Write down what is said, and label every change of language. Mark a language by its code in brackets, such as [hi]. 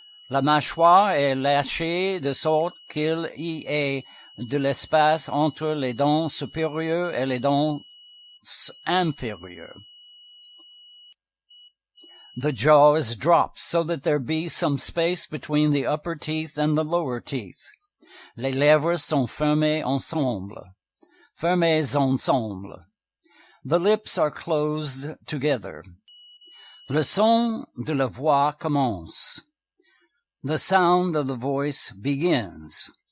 [fr] La mâchoire est lâchée de sorte qu'il y ait de l'espace entre les dents supérieures et les dents inférieures. [en] The jaw is dropped so that there be some space between the upper teeth and the lower teeth. [fr] Les lèvres sont fermées ensemble. Fermées ensemble. [en] The lips are closed together. [fr] Le son de la voix commence. [en] The sound of the voice begins.